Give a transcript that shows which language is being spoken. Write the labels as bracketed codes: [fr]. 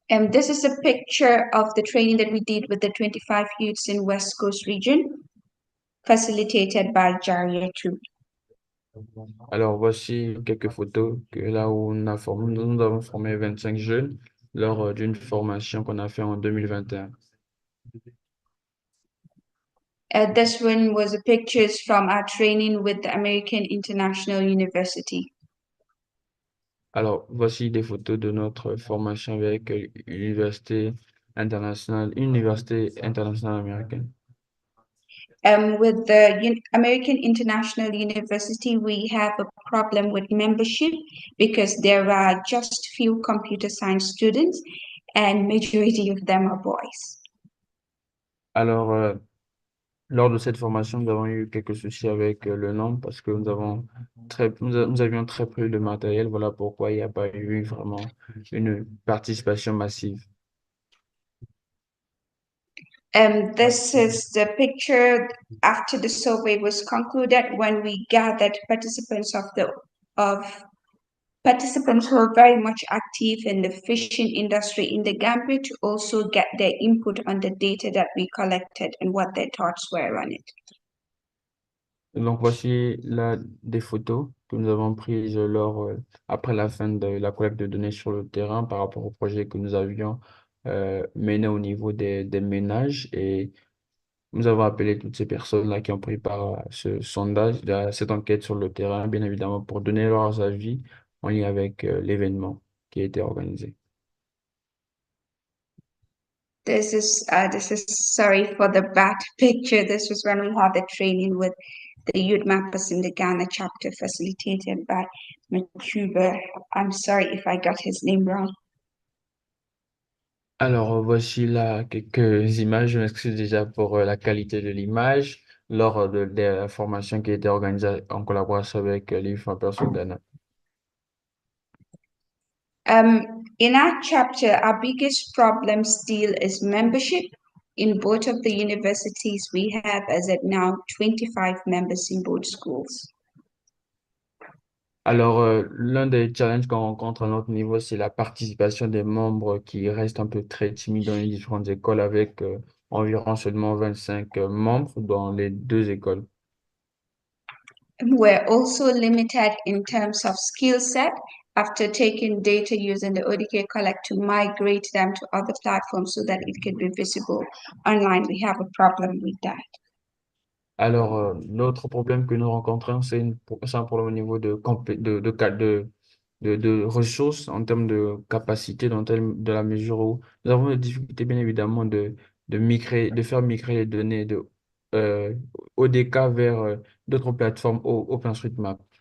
[en] This is a picture of the training that we did with the 25 youths in West Coast region, facilitated by Jaria 2. [fr] Alors, voici quelques photos que là où nous avons formé 25 jeunes lors d'une formation qu'on a fait en 2021. [en] This one was pictures from our training with the American International University. [fr] Alors, voici des photos de notre formation avec Université internationale américaine. [en] With the American International University, we have a problem with membership because there are just few computer science students and majority of them are boys. [fr] Alors, lors de cette formation, nous avons eu quelques soucis avec le nombre parce que nous avions très peu de matériel. Voilà pourquoi il n'y a pas eu vraiment une participation massive. [en] This is the picture after the survey was concluded when we gathered participants participants who are very much active in the fishing industry in the Gambia to also get their input on the data that we collected and what their thoughts were on it. [fr] Donc, voici là des photos que nous avons prises après la fin de la collecte de données sur le terrain par rapport au projet que nous avions mené au niveau des ménages. Et nous avons appelé toutes ces personnes-là qui ont pris part à ce sondage, à cette enquête sur le terrain, bien évidemment, pour donner leurs avis en lien avec l'événement qui a été organisé. [en] This is sorry for the bad picture. This was when we had the training with the youth mappers in the Ghana chapter facilitated by Machuba. I'm sorry if I got his name wrong. [fr] Alors, voici là quelques images. Je m'excuse déjà pour la qualité de l'image lors de la formation qui a été organisée en collaboration avec les youth mappers au Ghana. [en] In our chapter, our biggest problem still is membership. In both of the universities, we have, as at now, 25 members in both schools. [fr] Alors, l'un des challenges qu'on rencontre à notre niveau, c'est la participation des membres qui restent un peu très timides dans les différentes écoles avec environ seulement 25 membres dans les deux écoles. [en] We're also limited in terms of skill set after taking data using the ODK Collect to migrate them to other platforms so that it can be visible online. We have a problem with that. [fr] Alors, l'autre problème que nous rencontrons, c'est un problème au niveau de ressources en termes de capacité, de la mesure où nous avons des difficultés, bien évidemment, de faire migrer les données de ODK vers d'autres plateformes OpenStreetMap.